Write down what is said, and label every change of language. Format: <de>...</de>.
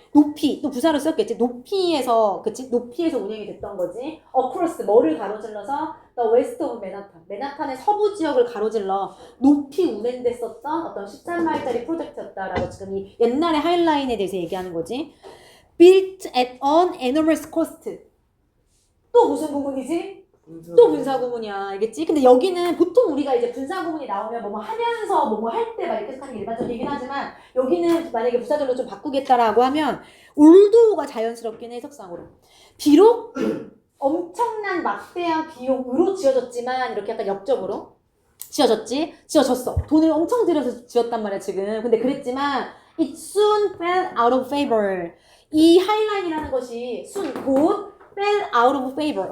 <ko>높이. 또 부사로 썼겠지. 높이에서, 그치? 높이에서 운행이 됐던 거지. across. 뭐를 가로질러서?</ko> <en>The West of Manhattan.</en> <ko>맨하탄의 서부 지역을 가로질러 높이 운행됐었던 어떤 13마일짜리 프로젝트였다라고 지금 이 옛날의 하이라인에 대해서 얘기하는 거지.</ko> <en>Built at an enormous cost.</en> <ko>또 무슨 부분이지? 또 분사구문이야, 알겠지? 근데 여기는 보통 우리가 이제 분사구문이 나오면 뭐 하면서 뭐 할 때 막 이렇게 하는 게 일반적이긴 하지만 여기는 만약에 부사절로 좀 바꾸겠다라고 하면 올도가 자연스럽긴 해, 해석상으로. 비록 엄청난 막대한 비용으로 지어졌지만 이렇게 약간 역적으로 지어졌어. 돈을 엄청 들여서 지었단 말이야, 지금. 근데 그랬지만</ko> <en>it soon fell out of favor.</en> <ko>이 하이라인이라는 것이</ko> <en>soon,</en> <ko>곧</ko> <en>fell out of favor.</en>